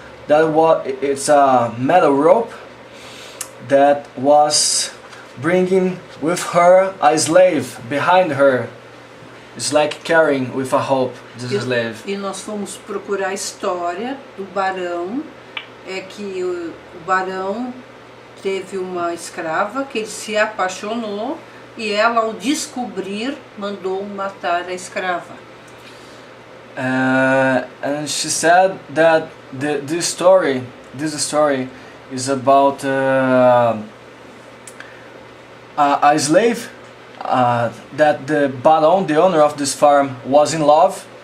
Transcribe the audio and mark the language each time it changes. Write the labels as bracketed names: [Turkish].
[English] It's a metal rope that was bringing with her a slave behind her. It's like carrying with a rope this slave. [Portuguese] E nós fomos procurar a história do barão. É que o barão teve uma escrava que ele se apaixonou e ela, ao descobrir, mandou matar a escrava. [English] And she said that this story is about a slave that the baron, the owner of this farm, was in love